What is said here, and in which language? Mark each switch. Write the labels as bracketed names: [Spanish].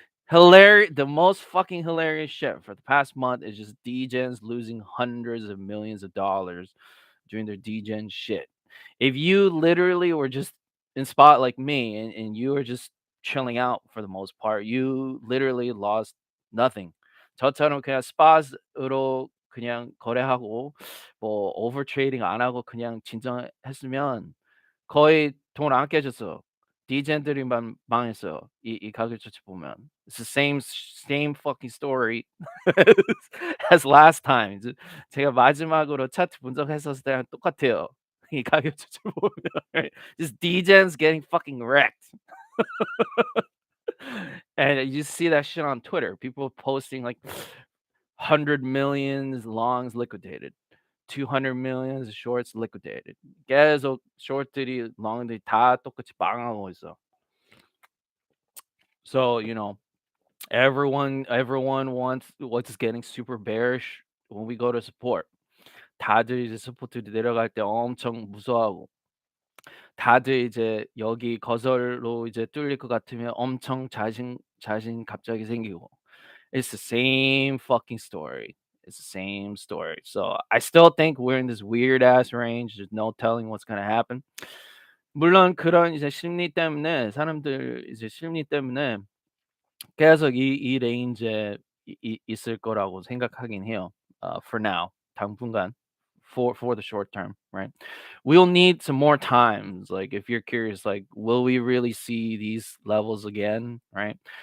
[English] The most fucking hilarious shit for the past month is just degens losing hundreds of millions of dollars doing their degen shit. If you literally were just in spot like me and you were just chilling out for the most part, you literally lost nothing. [Korean] 저처럼 그냥 spot으로 그냥 거래하고 뭐 오버 트레이딩 안 하고 그냥 진정했으면 거의 돈 안 깨졌어. 디젠들이만 망했어요. 이 가격 조치 보면. [English] It's the same fucking story as last time. [Korean] 이제 제가 마지막으로 차트 분석했었을 때랑 똑같아요. 이 가격 조치 보면 [English] right? Just degens getting fucking wrecked. And you see that shit on Twitter. People posting like 100 millions longs liquidated. 200 millions shorts liquidated. [Korean] 계속 short들이 long들이 다 똑같이 망하고 있어. [English] So, everyone what's getting super bearish when we go to support. [Korean] 다들 이제 서포트 내려갈 때 엄청 무서워하고 다들 이제 여기 거절로 이제 뚫릴 것 같으면 엄청 자신 갑자기 생기고. [English] It's the same fucking story. It's the same story. So I still think we're in this weird ass range. There's no telling what's gonna happen. [Korean] 물론 그런 이제 심리 때문에 사람들 이제 심리 때문에 계속 이 레인지에 있을 거라고 생각하긴 해요. [English] For now, [Korean] 당분간, [English] for the short term, right? We'll need some more times. Like if you're curious, like will we really see these levels again, right?